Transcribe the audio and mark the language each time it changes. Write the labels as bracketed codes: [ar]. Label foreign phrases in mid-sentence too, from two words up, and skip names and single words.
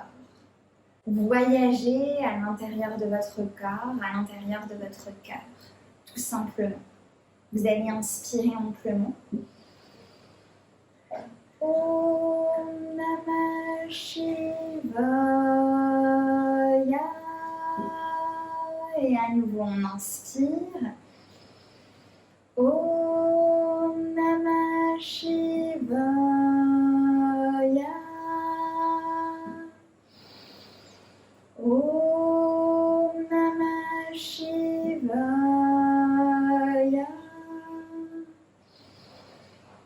[fr] Voyagez à l'intérieur de votre corps, à l'intérieur de votre cœur, tout simplement. Vous allez inspirer amplement. [sa] Om Namah Shivaya. [fr] Et à nouveau, on inspire. [sa] Om Namah Shivaya. Om Namah Shivaya.